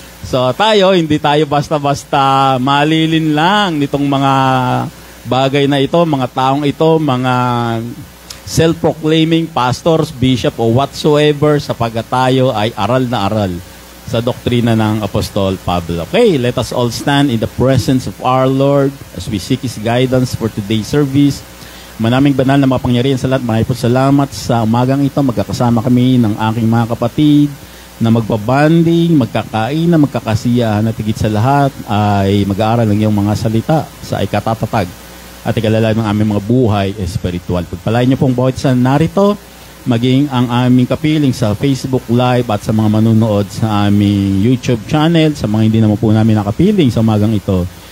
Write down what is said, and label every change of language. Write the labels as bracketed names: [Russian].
[Filipino] So tayo, hindi tayo basta-basta malilin lang nitong mga bagay na ito, mga taong ito, mga self-proclaiming pastors, bishop, o whatsoever, sapagkat tayo ay aral na aral sa doktrina ng Apostol Pablo. [English] Okay, let us all stand in the presence of our Lord as we seek His guidance for today's service. [Filipino] Manaming banal na mapangyarihan sa lahat, maraming po salamat sa umagang ito. Magkakasama kami ng aking mga kapatid na magpabanding, magkakainan, magkakasiyahan, at higit sa lahat ay mag-aaral ng iyong mga salita sa ikatatatag at ikalala ng aming mga buhay espiritual. Pagpalain niyo pong bawat isa narito, maging ang aming kapiling sa Facebook Live at sa mga manunood sa aming YouTube channel, sa mga hindi naman po namin nakapiling sa umagang ito.